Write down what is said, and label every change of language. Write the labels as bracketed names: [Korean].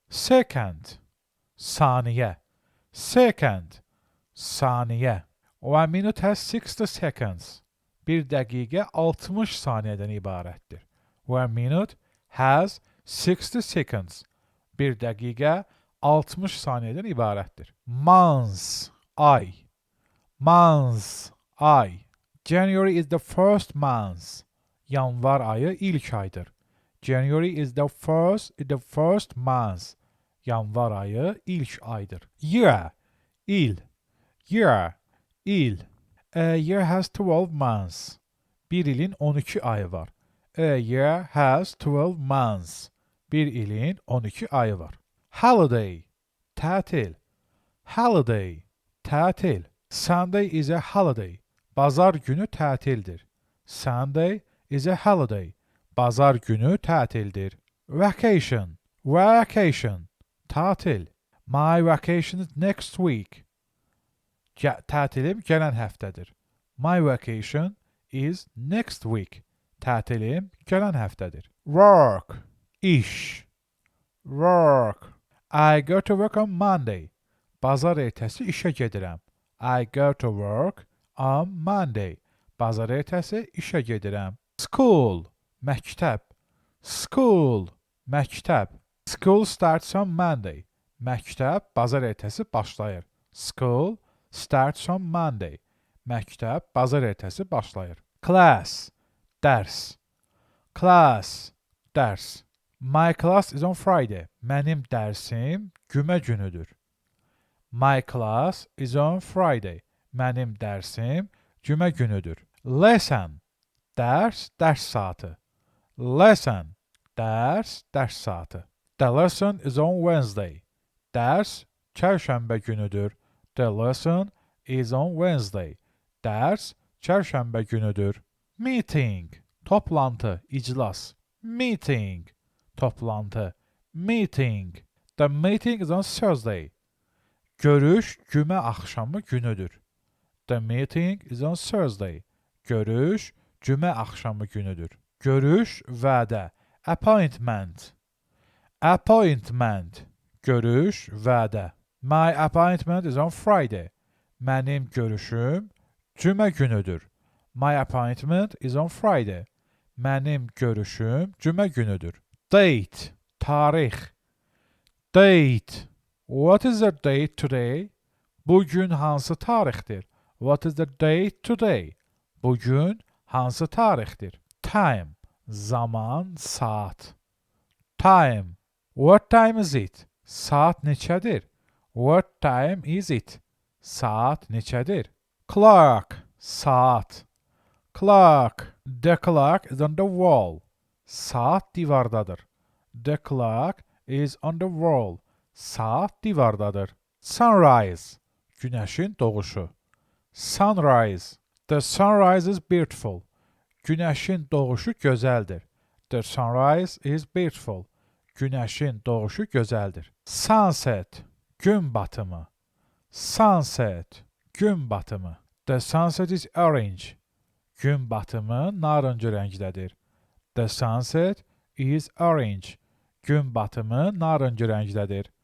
[English] Second, saniyə. Second, saniyə. 1 minute has 60 seconds. [Azerbaijani] 1 dəqiqə 60 saniyədən ibarətdir. [English] 1 minute has 60 seconds. [Azerbaijani] 1 dəqiqə 60 saniyədən ibarətdir. [English] Months, ay. Months, ay. January is the first month. [Azerbaijani] Yanvar ayı ilk aydır. [English] January is the first month. [Azerbaijani] Yanvar ayı ilk aydır. Year, il. [English] Year, il. A year has 12 months. [Azerbaijani] Bir ilin 12 ayı var. [English] A year has 12 months. [Azerbaijani] Bir ilin 12 ayı var. Holiday, tatil. [English] Holiday, tatil. Sunday is a holiday. [Azerbaijani] Bazar günü tətildir. [English] Sunday is a holiday. [Azerbaijani] Bazar günü tətildir. Vacation, vacation, tatil. [English] My vacation is next week. [Azerbaijani] Tətilim gələn həftədir. [English] My vacation is next week. [Azerbaijani] Tətilim gələn həftədir. Work, iş. Work. [English] I go to work on Monday. [Azerbaijani] Bazar ertəsi işə gedirəm. [English] I go to work on Monday. [Azerbaijani] Bazar ertəsi işə gedirəm. [English] School, məktəb. School, məktəb. School starts on Monday. [Azerbaijani] Məktəb bazar ertəsi başlayır. [English] School starts on Monday. [Azerbaijani] Məktəb bazar ertəsi başlayır. Class, dərs. [English] Class, dərs. My class is on Friday. [Azerbaijani] Mənim dərsim cümə günüdür. [English] My class is on Friday. [Azerbaijani] Mənim dərsim cümə günüdür. Lesson, dərs, dərs saatı. Lesson, dərs, dərs saatı. [English] The lesson is on Wednesday. [Azerbaijani] Dərs çərşənbə günüdür. [English] The lesson is on Wednesday. [Azerbaijani] Dərs çərşənbə günüdür. Meeting, toplantı, iclas. [English] Meeting, toplantı. Meeting. The meeting is on Thursday. [Azerbaijani] Görüş cümə axşamı günüdür. [English] The meeting is on Thursday. [Azerbaijani] Görüş cümə axşamı günüdür. Görüş, vədə. Appointment. Appointment. Görüş, vədə. [English] My appointment is on Friday. [Azerbaijani] Mənim görüşüm cümə günüdür. [English] My appointment is on Friday. [Azerbaijani] Mənim görüşüm cümə günüdür. [English] Date, tarix. Date. What is the date today? [Azerbaijani] Bugün hansı tarixdir? [English] What is the date today? [Azerbaijani] Bugün hansı tarixdir? [English] Time, zaman, saat. Time. What time is it? [Azerbaijani] Saat neçədir? [English] What time is it? [Azerbaijani] Saat neçədir? Clock, saat. Clock. [English] The clock is on the wall. [Azerbaijani] Saat divardadır. [English] The clock is on the wall. [Azerbaijani] Saat divardadır. [English] Sunrise. [Azerbaijani] Günəşin doğuşu. Sunrise. [English] The sunrise is beautiful. [Azerbaijani] Günəşin doğuşu gözəldir. [English] The sunrise is beautiful. [Azerbaijani] Günəşin doğuşu gözəldir. Sunset. Gün batımı. Sunset. Gün batımı. [English] The sunset is orange. [Azerbaijani] Gün batımı narıncı rəngdədir. [English] The sunset is orange. [Azerbaijani] Gün batımı narıncı rəngdədir.